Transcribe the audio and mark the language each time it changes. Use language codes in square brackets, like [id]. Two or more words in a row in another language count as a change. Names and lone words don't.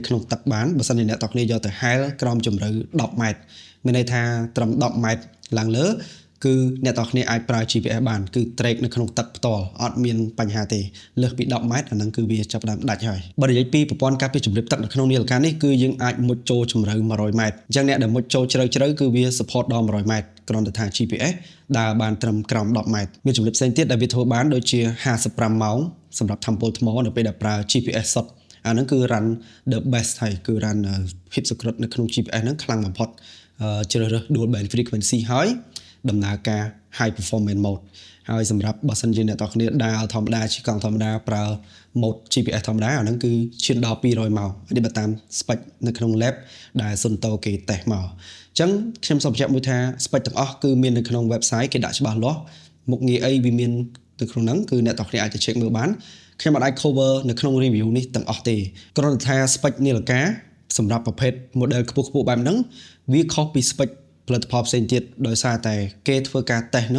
[km] ក្នុងទឹកបានបើសិនជាអ្នកទាំងគ្នាយកទៅហែលក្រោមជម្រៅ10ម៉ែត្រមានន័យថាត្រឹម10ម៉ែត្រឡើងលើគឺអ្នកទាំងគ្នាអាចប្រើ GPS បានគឺ track នៅក្នុងទឹកផ្ទាល់អត់មានបញ្ហាទេលើសពី10ម៉ែត្រអាហ្នឹងគឺវាចាប់ផ្ដើមដាច់ហើយបើនិយាយពីប្រព័ន្ធការពារជម្រាបទឹកនៅក្នុងនាឡិកានេះគឺយើងអាចមុជចូលជម្រៅ100ម៉ែត្រអញ្ចឹងអ្នកដែលមុជចូលជ្រៅគឺវា support ដល់100ម៉ែត្រគ្រាន់តែថា GPS ដើរបានត្រឹមក្រោម10ម៉ែត្រមានជម្រាបផ្សេងទៀតដែលវាធ្វើបានដូចជា55ម៉ោងសម្រាប់ Temple ថ្ម នៅពេលដែលប្រើ GPS សុទ្ធអាហ្នឹងគឺ [en] run the best [km] ហើយគឺ run ភាពសុក្រិតនៅក្នុង GPS ហ្នឹងខ្លាំងបំផុតជ្រើសរើស [en] dual band frequency [km] ហើយដំណើរការ [en] high performance mode [km] ហើយសម្រាប់បើសិនជាអ្នកទាំងគ្នាដើរធម្មតាជិះកង់ធម្មតាប្រើ [en] mode GPS [km] ធម្មតាអាហ្នឹងគឺឈានដល់200ម៉ោងនេះបើតាម spec នៅក្នុង lab ដែល Suunto គេតេស្តមកអញ្ចឹងខ្ញុំសូមបញ្ជាក់មួយថា spec ទាំងអស់គឺ មាននៅក្នុង website គេដាក់ច្បាស់លាស់មុខងារអីវាមាននៅក្នុងហ្នឹងគឺអ្នកទាំងគ្នាអាចទៅ check មើលបានខ្ញុំអាច cover នៅក្នុង review នេះទាំងអស់ទេគ្រាន់តែថា spec នាឡិកាសម្រាប់ប្រភេទ model ខ្ពស់បែបហ្នឹងវាខុសពី spec ផលិតផលផ្សេងទៀតដោយសារតែគេធ្វើការតេស្តហ្នឹង